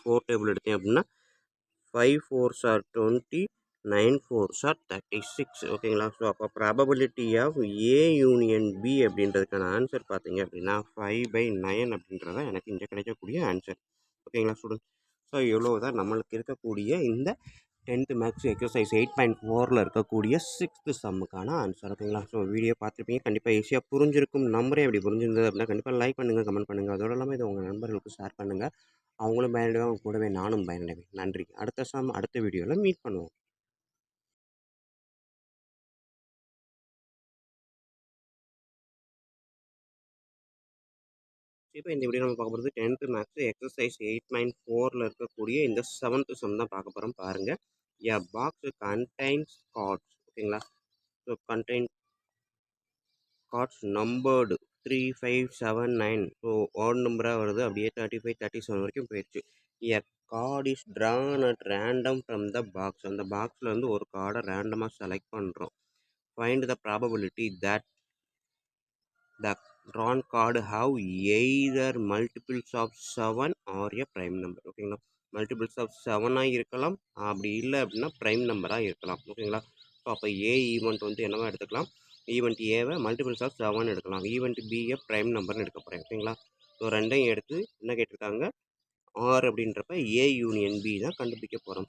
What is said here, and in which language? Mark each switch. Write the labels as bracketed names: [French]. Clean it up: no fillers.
[Tamil] 4 table எடுத்தேன் அப்படின்னா 5 4s are 20, 9 4s are 36. ஓகேங்களா. ஸோ அப்போ probability of A union B அப்படின்றதுக்கான ஆன்சர் பார்த்தீங்க அப்படின்னா 5/9 அப்படின்றத எனக்கு இங்கே கிடைக்கக்கூடிய ஆன்சர். ஓகேங்களா ஸ்டூடெண்ட். ஸோ இவ்வளோ தான் நம்மளுக்கு இருக்கக்கூடிய இந்த 10th மேக்ஸ் எக்ஸசைஸ் 8.4ல் இருக்கக்கூடிய 6th சம்முக்கான ஆன்சர். ஓகேங்களா. ஸோ வீடியோ பார்த்துருப்பீங்க, கண்டிப்பாக ஈஸியாக புரிஞ்சிருக்கும் நம்பரே. அப்படி புரிஞ்சிருந்தது அப்படின்னா கண்டிப்பாக லைக் பண்ணுங்கள், கமெண்ட் பண்ணுங்கள். அதோடு இல்லாமல் இதை உங்கள் நண்பர்களுக்கு ஷேர் பண்ணுங்கள். அவங்களும் பயனடைவாங்க, கூடவே நானும் பயனடைவேன். நன்றி. அடுத்த சம் அடுத்த வீடியோவில் மீட் பண்ணுவோம். இப்போ இந்த வீடியோ நம்ம பார்க்க போகிறது 10th மேக்ஸ் எக்ஸசைஸ் 8.4ல் இருக்கக்கூடிய இந்த 7th சம் தான் பார்க்க போகிறோம். பாருங்கள். [English] A box contains cards. ஓகேங்களா. So contain cards numbered 3 5 7 9. [Tamil] So odd நம்பராக வருது, அப்படியே 35 37 வரைக்கும் போயிடுச்சு. [English] A card is drawn at random from the box. [Tamil] அந்த பாக்ஸில் வந்து ஒரு கார்டை ரேண்டமாக செலக்ட் பண்ணுறோம். [English] Find the probability that the drawn card have either multiples of 7 or a prime number. [Tamil] ஓகேங்களா. மல்டிபிள்ஸ் ஆஃப் 7ஆக இருக்கலாம், அப்படி இல்லை அப்படின்னா ப்ரைம் நம்பராக இருக்கலாம். ஓகேங்களா. ஸோ அப்போ ஏ ஈவெண்ட் வந்து என்னவா எடுத்துக்கலாம், ஈவெண்ட் ஏவை மல்டிபிள்ஸ் ஆஃப் 7 எடுக்கலாம், ஈவெண்ட் பியை ப்ரைம் நம்பர்னு எடுக்க போகிறேன். ஓகேங்களா. ஸோ ரெண்டையும் எடுத்து என்ன கேட்டிருக்காங்க, ஆர் அப்படின்றப்ப ஏ யூனியன் பி தான் கண்டுபிடிக்க போகிறோம்.